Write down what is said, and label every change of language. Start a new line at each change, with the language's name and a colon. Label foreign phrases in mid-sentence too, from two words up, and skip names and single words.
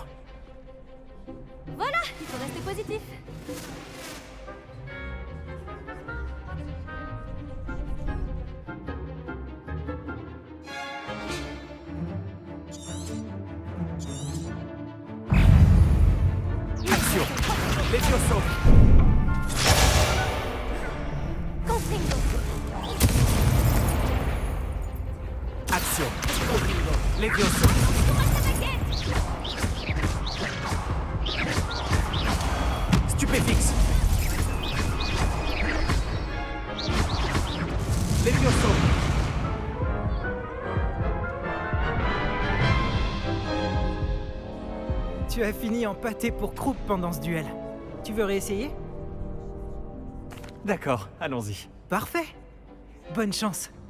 French: Voilà, il faut rester positif. Action. Levioso. Confringo. Action. Levioso. Stupéfixe. Levioso. Tu as fini en pâté pour croupe pendant ce duel. Tu veux réessayer? D'accord, allons-y. Parfait. Bonne chance.